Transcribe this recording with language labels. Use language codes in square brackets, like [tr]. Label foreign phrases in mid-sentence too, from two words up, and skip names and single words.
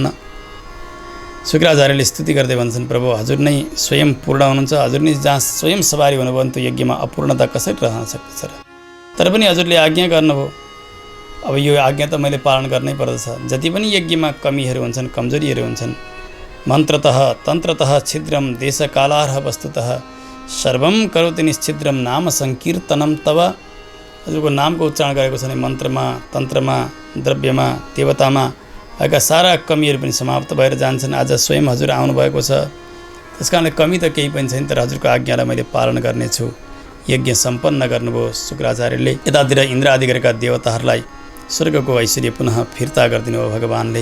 [ne] शुक्राचार्यले स्तुति गर्दै भन्छन्, प्रभु हजुर नै स्वयं पूर्ण हुनुहुन्छ। हजुर नै जहाँ स्वयं सवारी हुनुभयो भने त्यो यज्ञमा अपूर्णता कसरी रहन सक्दछ र। तर पनि हजुरले आज्ञा गर्नुभयो, अब यो आज्ञा त मैले पालन गर्नै पर्दछ। जति पनि यज्ञमा कमीहरू हुन्छन्, कमजोरीहरू हुन्छन्, [sa] मन्त्रतः तन्त्रतः छिद्रम देशकालार्ह वस्तुतः सर्वम करोति निश्छिद्रम नाम सङ्कीर्तनम तव। [ne] हजुरको नामको उच्चारण गरेको छ भने मन्त्रमा, तन्त्रमा, द्रव्यमा देवतामा भएका सारा कमीहरू पनि समाप्त भएर जान्छन्। आज स्वयं हजुर आउनुभएको छ, त्यस कारणले कमी त केही पनि छैन, तर हजुरको आज्ञालाई मैले पालन गर्नेछु। यज्ञ सम्पन्न गर्नुभयो शुक्राचार्यले। यतातिर इन्द्र आदि गरेका देवताहरूलाई स्वर्गको ऐश्वर्य पुनः फिर्ता गरिदिनु भयो भगवानले।